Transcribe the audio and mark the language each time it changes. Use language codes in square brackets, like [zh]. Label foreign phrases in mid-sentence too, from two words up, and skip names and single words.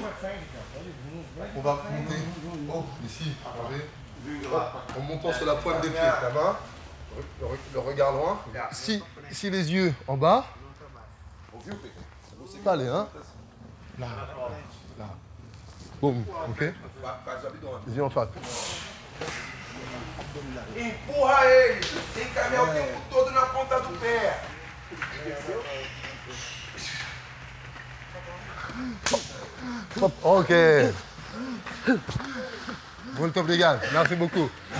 [fr] On va monter ici, en montant sur la pointe des pieds, la main, le regard loin. Si les yeux en bas, allez, hein. Là. Boum, ok? Les yeux en face. [pt] Empurra ele, tem que caminhar o tempo todo na ponta do pé. Ok. Muito obrigado. [fr] Merci beaucoup.